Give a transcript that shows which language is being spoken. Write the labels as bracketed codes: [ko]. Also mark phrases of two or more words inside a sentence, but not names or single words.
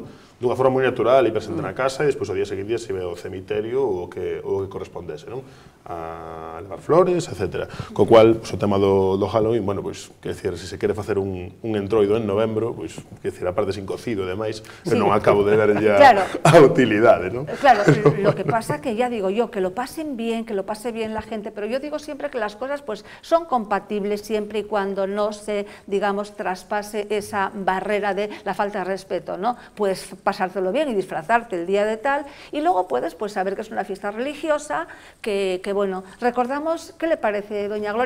[gl] Dunha forma moi natural e presente na casa e despois o día seguinte se ve ao cemiterio o que correspondese, non? A levar flores, etc. Co cual, o tema do Halloween, bueno, pois, quer dicir, se quere facer un entroido en novembro, pois, quer dicir, a parte sin cocido e demais, non acabo de ver ya a utilidade, non? [es] Claro, lo que pasa que ya digo yo, que lo pasen bien, que lo pase bien la gente, pero yo digo siempre que las cosas pues son compatibles siempre y cuando no se, digamos, traspase esa barrera de la falta de respeto, ¿no? Puedes pasártelo bien y disfrazarte el día de tal, y luego puedes pues saber que es una fiesta religiosa, que bueno, recordamos, ¿qué le parece, doña Gloria?